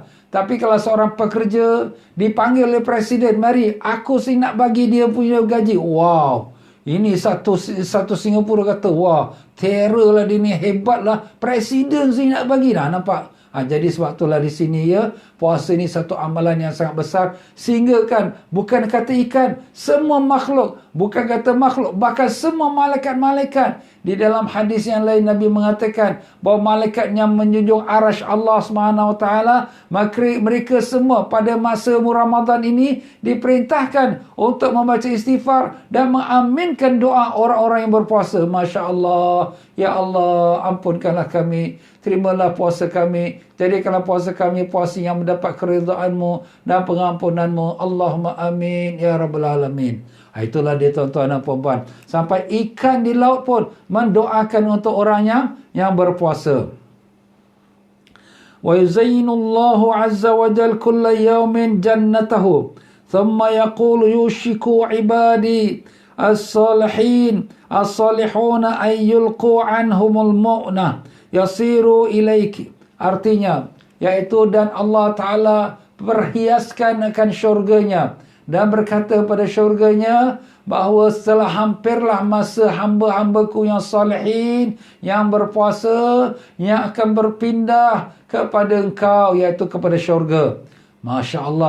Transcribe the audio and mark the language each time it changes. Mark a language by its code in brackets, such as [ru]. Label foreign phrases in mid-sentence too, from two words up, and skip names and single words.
[ms] Tapi kalau seorang pekerja dipanggil oleh Presiden, mari aku sini nak bagi dia punya gaji. Wow. Ini satu Singapura kata, wah, terror lah dia ni, hebat lah. Presiden sini nak bagi. Nah, nampak? Jadi sebab itulah di sini ya, puasa ni satu amalan yang sangat besar, sehingga kan bukan kata ikan, semua makhluk, bukan kata makhluk, bahkan semua malaikat-malaikat. Di dalam hadis yang lain Nabi mengatakan bahawa malaikat yang menjunjung arasy Allah SWT, maka mereka semua pada masa Ramadan ini diperintahkan untuk membaca istighfar dan mengaminkan doa orang-orang yang berpuasa. [ar] ما شاء الله, [ms] ya Allah, ampunkanlah kami, terimalah puasa kami, jadikanlah puasa kami puasa yang mendapat keridhaan-Mu dan pengampunan-Mu. [ar] اللهم آمين يا رب العالمين. [ms] Itulah dia tuan-tuan dan puan-puan. Sampai ikan di laut pun mendoakan untuk orang yang berpuasa. [ar] ويزين الله عز وجل كل يوم جنته ثم يقول يوشك عبادي الصالحين الصالحون أي يلقوا عنهم المؤنة يسير إليك. [ms] Artinya, yaitu dan Allah Ta'ala perhiaskan akan syurganya dan berkata pada syurganya bahawa setelah hampirlah masa hamba-hambaku yang salihin, yang berpuasa, yang akan berpindah kepada engkau, iaitu kepada syurga. [ar] ما شاء الله.